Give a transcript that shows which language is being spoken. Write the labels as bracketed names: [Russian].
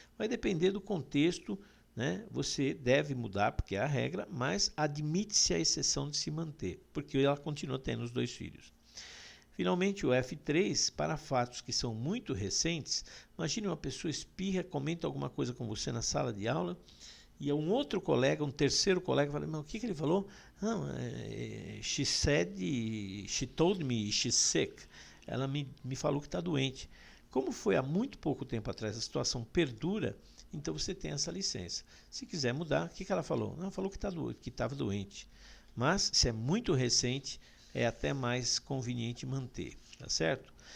[Portuguese] Vai depender do contexto, né? Você deve mudar, porque é a regra, mas admite-se a exceção de se manter, porque ela continua tendo os 2 filhos. Finalmente, o F3, para fatos que são muito recentes, imagine uma pessoa espirra, comenta alguma coisa com você na sala de aula, e um outro colega, um terceiro colega, fala, mas o que ele falou? [English] Não, she told me she's sick. [Portuguese] Ela me falou que está doente. Como foi há muito pouco tempo atrás, a situação perdura, então você tem essa licença. Se quiser mudar, o que ela falou? Não, ela falou que estava doente. Mas, se é muito recente, é até mais conveniente manter, tá certo?